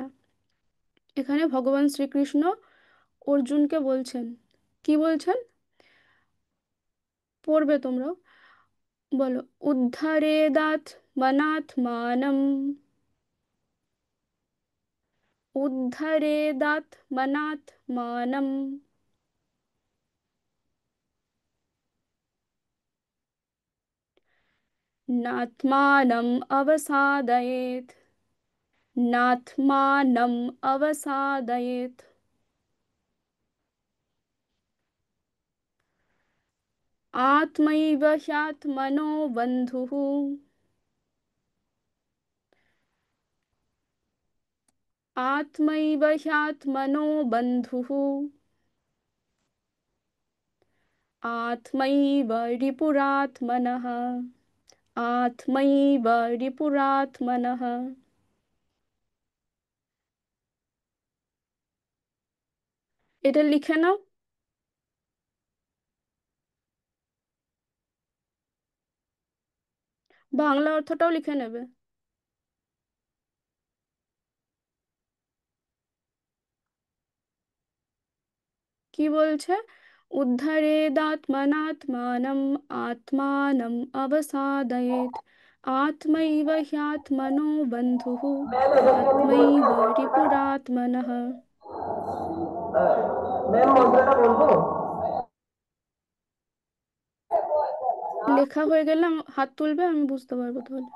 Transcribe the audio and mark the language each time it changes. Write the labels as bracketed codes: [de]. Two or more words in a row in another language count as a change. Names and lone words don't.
[bn] এখানে ভগবান শ্রীকৃষ্ণ অর্জুনকে বলছেন, কি বলছেন পড়বে তোমরা, বলো, [sa] उद्धरेदात मनात्मानम, उद्धरेदात मनात्मानम, नात्मानम् अवसादयेत्, नात्मानम् अवसादयेत्, आत्मैव ह्यात्मनो बन्धुः, आत्मैव ह्यात्मनो बन्धुः, आत्मैव रिपुरात्मनः, आत्मैव रिपुरात्मनः। [bn] এটা লিখে নাও, বাংলা অর্থটাও লিখে নেবে। কি বলছে? [sa] उद्धरेदात्मनात्मानम, आत्मानम अवसादयेत्, आत्मैव ह्यात्मनो बन्धुः, [hi] मैम [en] electronic board [sa] आत्मैव [hi] का बोर्ड का [sa] रिपुरात्मनः। [bn] मैम मंत्रটা বলবো? লেখা হয়ে গেলে হাত তুলবে, আমি বুঝতে পারবো তাহলে।